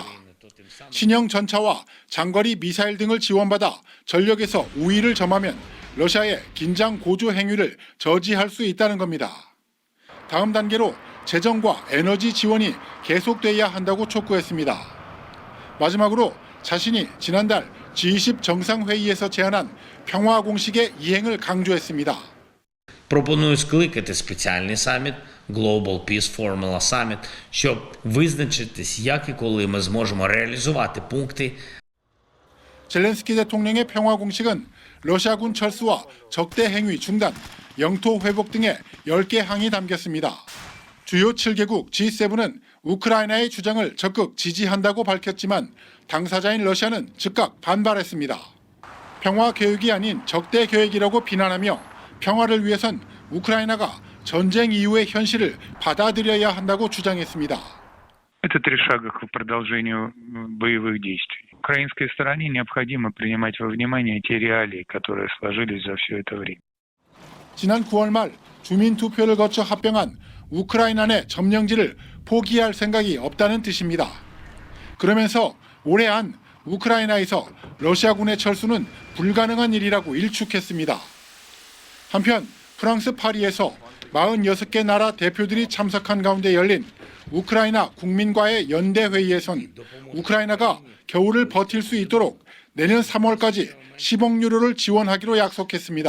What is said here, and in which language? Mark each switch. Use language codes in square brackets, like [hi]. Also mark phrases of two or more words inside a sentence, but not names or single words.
[ko] 신형 전차와 장거리 미사일 등을 지원받아 전력에서 우위를 점하면 러시아의 긴장 고조 행위를 저지할 수 있다는 겁니다. 다음 단계로 재정과 에너지 지원이 계속돼야 한다고 촉구했습니다. 마지막으로 자신이 지난달 G20 정상회의에서 제안한 평화 공식의 이행을 강조했습니다. [uk] Пропоную скликати спеціальний саміт [en] Global Peace Formula Summit, [uk] щоб визначитись, як і коли ми зможемо реалізувати пункти. [ko] 젤렌스키 대통령의 평화 공식은 러시아군 철수와 적대 행위 중단, 영토 회복 등의 10개 항이 담겼습니다. 주요 7개국 G7은 우크라이나의 주장을 적극 지지한다고 밝혔지만 당사자인 러시아는 즉각 반발했습니다. 평화 계획이 아닌 적대 계획이라고 비난하며 평화를 위해선 우크라이나가 전쟁 이후의 현실을 받아들여야 한다고 주장했습니다. [ru] Это 3 шага к продолжению боевых действий. Украинской стороне необходимо принимать во внимание те реалии, которые сложились за все это время. [ko] 지난 9월 말 주민 투표를 거쳐 합병한 우크라이나 내 점령지를 포기할 생각이 없다는 뜻입니다. 그러면서 올해 안 우크라이나에서 러시아군의 철수는 불가능한 일이라고 일축했습니다. 한편 프랑스 파리에서 46개 나라 대표들이 참석한 가운데 열린 우크라이나 국민과의 연대 회의에선 우크라이나가 겨울을 버틸 수 있도록 내년 3월까지 10억 유로를 지원하기로 약속했습니다.